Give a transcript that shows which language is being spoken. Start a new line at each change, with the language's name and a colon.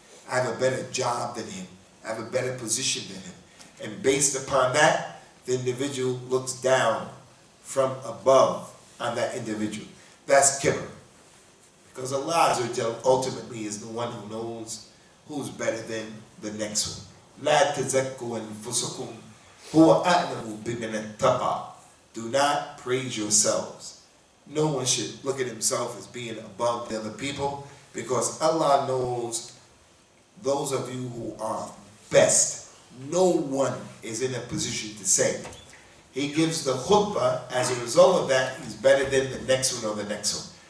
English: I have a better job than him. I have a better position than him. And based upon that, the individual looks down from above on that individual. That's kibr. Because Allah ultimately is the one who knows who's better than the next one.
Arabic: لا تزكوا أنفسكم هو أعلم بمن اتقى.
English: Do not praise yourselves. No one should look at himself as being above the other people, because Allah knows those of you who are best. No one is in a position to say. He gives the khutbah, as a result of that, he's better than the next one or the next one.